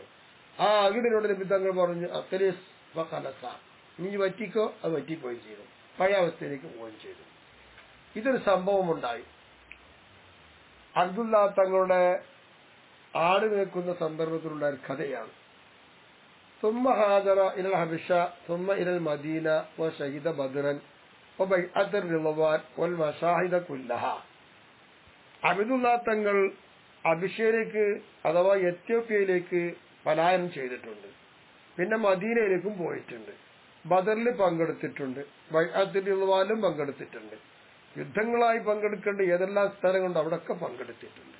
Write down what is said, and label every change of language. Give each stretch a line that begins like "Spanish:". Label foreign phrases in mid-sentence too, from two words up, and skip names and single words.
Malayalam: ആ അകിടിനോട് നബി തങ്ങൾ പറഞ്ഞു,
Arabic: أقلص فقلص,
Malayalam: നീ വറ്റിക്കോ. അത് വറ്റിപ്പോയി ചെയ്തു, പഴയ അവസ്ഥയിലേക്ക് പോവുകയും ചെയ്തു. ഇതൊരു സംഭവമുണ്ടായി. അബ്ദുല്ലാ തങ്ങളുടെ ആട് നിൽക്കുന്ന സന്ദർഭത്തിലുള്ള ഒരു കഥയാണ്.
Arabic: ثم هاجر إلى الحبشة ثم إلى المدينة وشهد بدرا وبيعة الرضوان والمشاهد كلها.
Malayalam: അബ്ദുല്ലാ തങ്ങൾ അബിഷയിലേക്ക് അഥവാ എത്യോപ്യയിലേക്ക് പലായനം ചെയ്തിട്ടുണ്ട്. പിന്നെ മദീനയിലേക്കും പോയിട്ടുണ്ട്. ബദറിൽ പങ്കെടുത്തിട്ടുണ്ട്. ബൈഅത്തുൽ റിദ്വാനിലും പങ്കെടുത്തിട്ടുണ്ട്. യുദ്ധങ്ങളായി പങ്കെടുക്കേണ്ട ഏതെല്ലാം സ്ഥലങ്ങളുണ്ട് അവിടൊക്കെ പങ്കെടുത്തിട്ടുണ്ട്.